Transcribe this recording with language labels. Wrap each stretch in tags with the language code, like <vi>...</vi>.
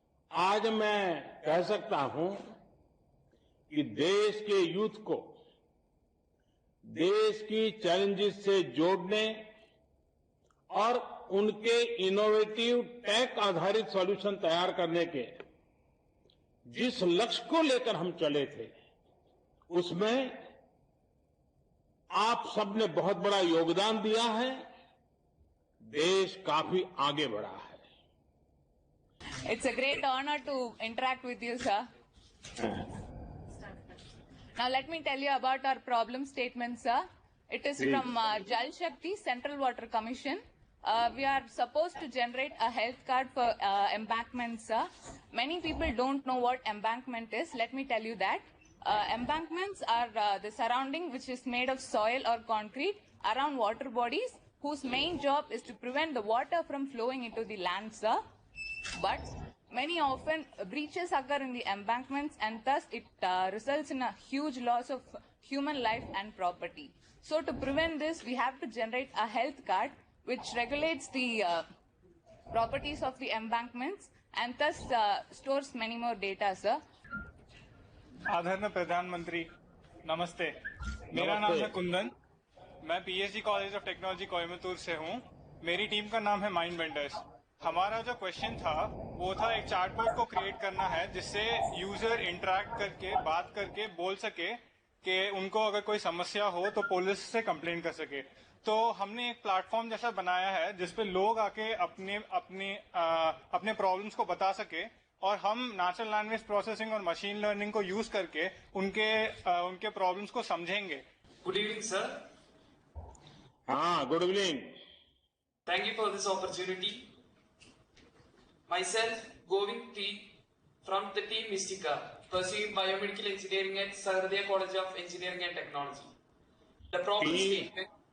<hi>आज मैं कह सकता हूं कि देश के यूथ को देश की चैलेंजेस से जोड़ने और उनके इनोवेटिव टेक आधारित सॉल्यूशन तैयार करने के जिस लक्ष्य को लेकर हम चले थे, उसमें आप सबने बहुत बड़ा योगदान दिया है। देश काफी आगे बढ़ा है।</hi> <en>It's a great honor to interact with you, sir. Now let me tell you about our problem statement, sir. It is from Jal Shakti Central Water Commission. We are supposed to generate a health card for embankments, sir. Many people don't know what embankment is. Let me tell you that. Embankments are the surrounding which is made of soil or concrete around water bodies whose main job is to prevent the water from flowing into the land, sir. But many often breaches occur in the embankments and thus it results in a huge loss of human life and property. So to prevent this, we have to generate a health card which regulates the properties of the embankments and thus stores many more data, sir.</en> <hi>आदरणीय प्रधानमंत्री नमस्ते। मेरा नाम है कुंदन। मैं PhD college of technology Coimbatore से हूँ। मेरी टीम का नाम है माइंड बेंडर्स। हमारा जो क्वेश्चन था वो था एक चार्टबोर्ड को क्रिएट करना है जिससे यूजर इंटरेक्ट करके बात करके बोल सके कि उनको अगर कोई समस्या हो तो पुलिस से कंप्लेन कर सके। तो हमने एक प्लेटफॉर्म जैसा बनाया है जिसपे लोग आके अपने प्रॉब्लम्स को बता सके और हम नेचुरल लैंग्वेज प्रोसेसिंग और मशीन लर्निंग को यूज करके उनके प्रॉब्लम्स को समझेंगे।</hi> <en>Good evening, sir. हाँ, good evening. Thank you for this opportunity. Myself, Govind P. from the team Mystica, pursuing biomedical engineering at Sahardaya College of Engineering and Technology. The problem statement.</en>